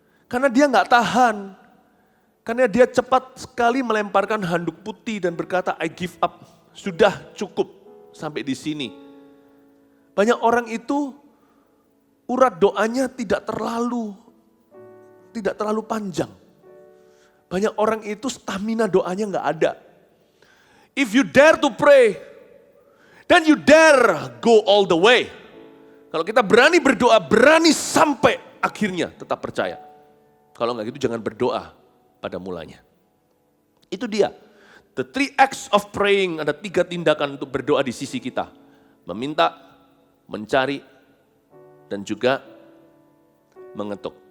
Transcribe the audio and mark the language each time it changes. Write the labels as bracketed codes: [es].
[id] Karena dia gak tahan. Karena dia cepat sekali melemparkan handuk putih dan berkata, [en] "I give up." [id] Sudah cukup sampai di sini. Banyak orang itu urat doanya tidak terlalu panjang. Banyak orang itu stamina doanya gak ada. [en] If you dare to pray, then you dare go all the way. [id] Kalau kita berani berdoa, berani sampai akhirnya tetap percaya. Kalau enggak gitu jangan berdoa pada mulanya. Itu dia. [en] The 3 acts of praying, [id] ada 3 tindakan untuk berdoa di sisi kita. Meminta, mencari, dan juga mengetuk.